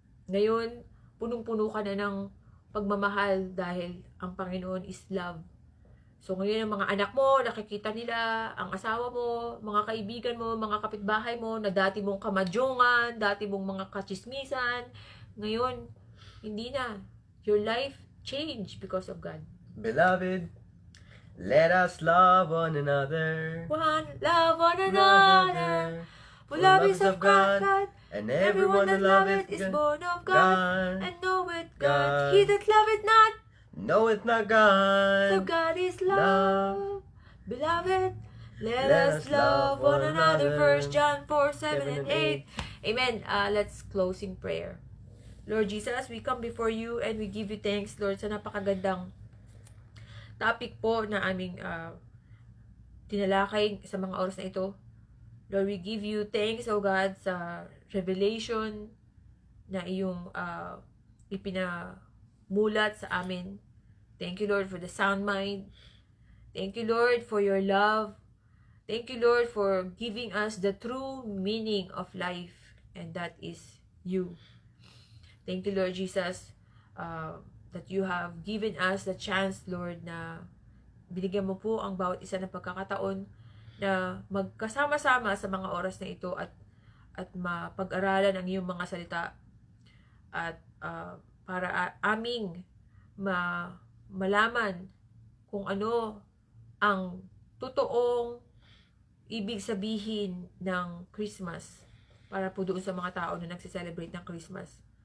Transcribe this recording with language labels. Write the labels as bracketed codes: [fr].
[tl] Ngayon, punong-puno ka na ng pagmamahal dahil ang Panginoon [en] is love. [tl] So ngayon ang mga anak mo, nakikita nila, ang asawa mo, mga kaibigan mo, mga kapitbahay mo, na dati mong kamadyongan, dati mong mga kachismisan, ngayon, hindi na. [en] Your life changed because of God. Beloved, let us love one another. Love one another. For love is of God, and everyone that loveth is born of God, and knoweth God. He that loveth not, knoweth not for God. God is love. Beloved, let us love one another. 1 John 4:7 and 8. Amen. Let's close in prayer. Lord Jesus, we come before you and we give you thanks, Lord, [tl] sa napakagandang topic po na aming tinalakay sa mga oras na ito. [en] Lord, we give you thanks, O God, [tl] sa revelation na iyong ipinamulat sa amin. [en] Thank you, Lord, for the sound mind. Thank you, Lord, for your love. Thank you, Lord, for giving us the true meaning of life, and that is you. Thank you, Lord Jesus, that you have given us the chance, Lord, [tl] na binigyan mo po ang bawat isa ng pagkakataon na magkasama-sama sa mga oras na ito at mapag-aralan ang iyong mga salita at para aming malaman kung ano ang totoong ibig sabihin ng Christmas para po doon sa mga tao na nagsiselebrate ng Christmas.